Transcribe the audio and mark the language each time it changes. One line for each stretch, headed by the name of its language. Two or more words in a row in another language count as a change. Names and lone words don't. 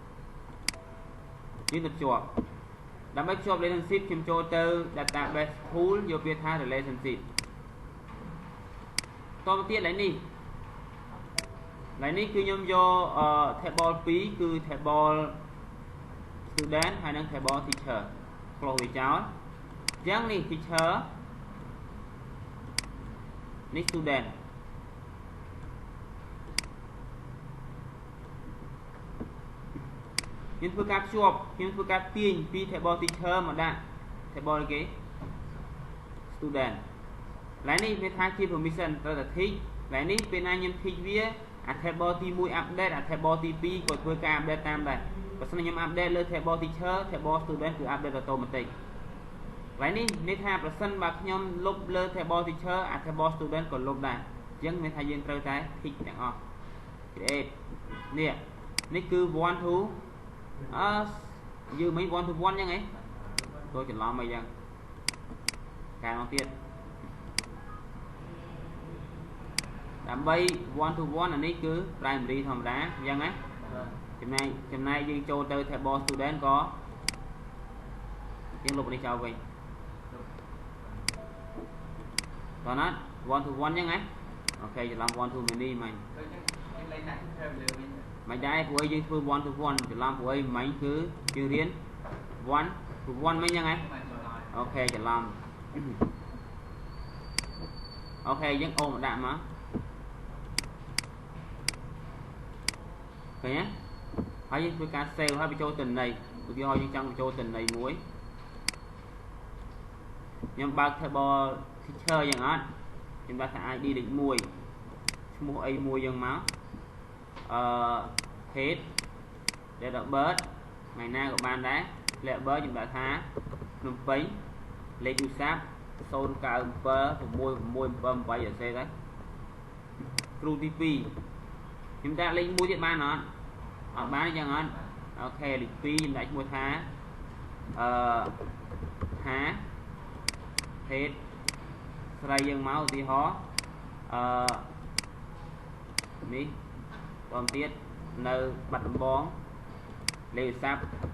Khmer: យើងទៅភ្ជាប់ដើម្បីភ្ជាប់ relationship ខ្ញុំចូលទៅ
English: database tool
Khmer: យកពាក្យថា relationship តទៅទៀតឡើយនេះគឺខ្ញុំយក table 2គឺ
English: table student
Khmer: ហើយនិង
English: table teacher
Khmer: close វាចោលអញ្ចឹងនេះ teacher នេះ student ខ្ញុំធ្វើការភ្ជាប់ខ្ញុំធ្វើការទាញពី
English: table teacher
Khmer: មកដាក់ table គេ student ឡើយនេះវា ថាជា permission ត្រូវតែ tick ឡើយនេះពេលណាខ្ញុំ tick វាអា table ទី1 update អា table ទី2ក៏ធ្វើការ update តាមដែរបើសិនខ្ញុំ update លើ
English: table teacher table student
Khmer: គឺ
English: update automatic
Khmer: ឡើយនេះថាប្រសិនបើខ្ញុំលុបលើ
English: table teacher
Khmer: អា
English: table student
Khmer: ក៏លុបដែរអញ្ចឹងមានថាយើងត្រូវតែ tick ទាំងអស់ create នេះនេះគឺ
English: one to
Khmer: យើងមិន
English: one to one
Khmer: ចឹងហ៎tôiច្រឡំអីចឹងកែមកទៀតដើម្បី
English: one to one
Khmer: អានេះគឺ primary ធម្មតាអញ្ចឹងណាចំណែកយើងចូលទៅ
English: table student
Khmer: ក៏ យើងលុបនេះចោលវិញតោះណា
English: one to one
Khmer: អញ្ចឹងណាអូខេច្រឡំ
English: one to many
Khmer: មិនមិនដែរព្រោះយើងធ្វើ
English: one to one
Khmer: ច្រឡំព្រោះអីមិនគឺយើងរៀន
English: one to one
Khmer: មិនអញ្ចឹងហ៎អូខេច្រឡំ អូខេយើងអូនមកដាក់មកឃើញទេហើយយើងធ្វើការ save ហើយបញ្ចូលទិន្នន័យឧទាហរណ៍យើងចង់បញ្ចូលទិន្នន័យមួយ ខ្ញុំបើក
English: table teacher
Khmer: យ៉ាងអត់ខ្ញុំដាក់ថា ID លេខ1ឈ្មោះអីមួយយ៉ាងមក head
English: date of birth
Khmer: ថ្ងៃណាក៏បានដែរ
English: date of birth
Khmer: ខ្ញុំដាក់ថាភ្នំពេញលេខទូរស័ព្ទ0976678អសេទៅគ្រូទី2ខ្ញុំដាក់លេខ1ទៀតបានអត់អត់បានយ៉ាងអត់អូខេលេខ2ខ្ញុំដាក់ឈ្មោះថា ហា head ស្រីយើងមកឧទាហរណ៍នេះតទៀតនៅបាត់ដំបងលេខទូរស័ព្ទ